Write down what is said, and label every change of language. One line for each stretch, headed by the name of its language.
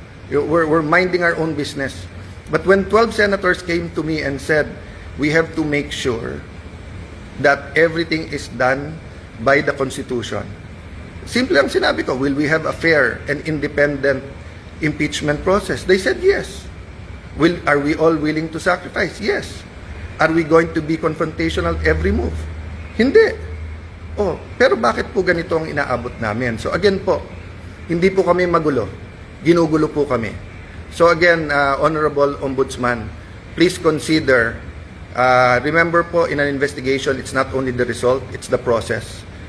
English: We're minding our own business. But when 12 senators came to me and said, we have to make sure that everything is done by the Constitution. Simple ang sinabi ko, will we have a fair and independent impeachment process? They said yes. Are we all willing to sacrifice? Yes. Are we going to be confrontational every move?
Filipino: Hindi. Pero bakit po ganito ang inaabot namin? So again po, hindi po kami magulo. Ginugulo po kami.
English: So again, Honorable Ombudsman, please consider, remember po in an investigation, it's not only the result, it's the process.